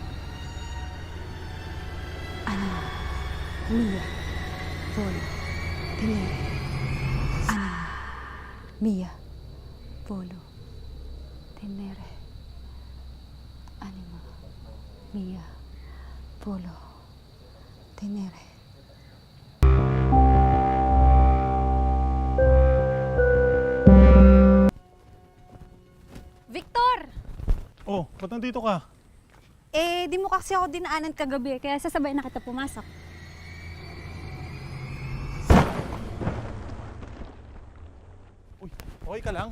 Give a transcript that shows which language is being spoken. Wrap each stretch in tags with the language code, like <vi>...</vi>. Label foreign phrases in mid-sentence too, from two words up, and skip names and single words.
<la>Anima mia, volo, tenere. Anima mia, volo, tenere. Anima mia, volo, tenere.</la> <tl>Victor! Oh, ba't nandito ka? Di mo kasi ako dinaanan kagabi, kaya sasabay na kita pumasok. Uy, okay ka lang?</tl>